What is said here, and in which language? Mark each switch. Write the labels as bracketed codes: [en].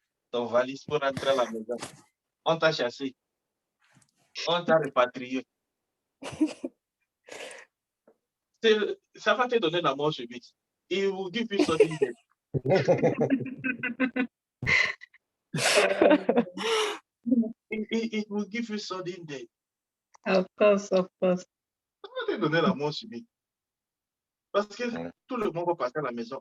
[fr] Ton valise pour rentrer à la maison. On t'a chassé. On t'a répatrié. Ça va te donner la mort subite. [en] It will give you sudden death. It will give you sudden death. Of course, of course. [fr] Ça va te donner la mort subite. Parce que tout le monde va passer à la maison.